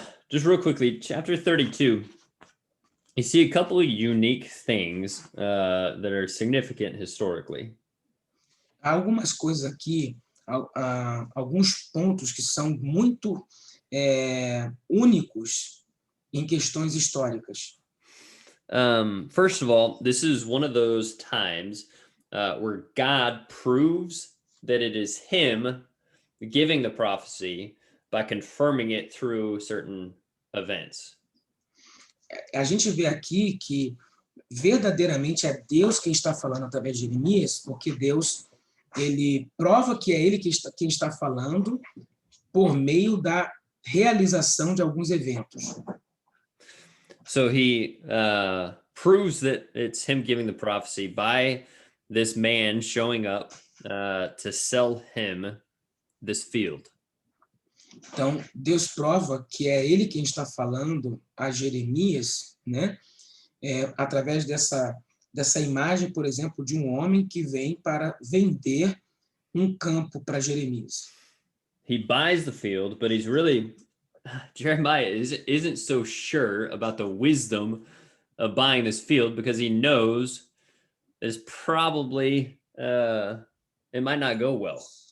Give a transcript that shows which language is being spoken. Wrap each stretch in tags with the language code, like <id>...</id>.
<en>Just real quickly, chapter 32, you see a couple of unique things that are significant historically.</en> <pt>Há algumas coisas aqui, alguns pontos que são muito únicos em questões históricas.</pt> <en>First of all, this is one of those times where God proves that it is him giving the prophecy by confirming it through certain events.</en> <pt>A gente vê aqui que verdadeiramente é Deus quem está falando através de Jeremias, porque Deus, ele prova que é ele quem está falando por meio da realização de alguns eventos.</pt> <en>So he proves that it's him giving the prophecy by this man showing up to sell him this field.</en> <pt>Então, Deus prova que é ele quem está falando a Jeremias, né? Através dessa imagem, por exemplo, de um homem que vem para vender um campo para Jeremias.</pt> <en>He buys the field, but he's really, Jeremiah isn't so sure about the wisdom of buying this field because he knows it's probably, it might not go well.</en>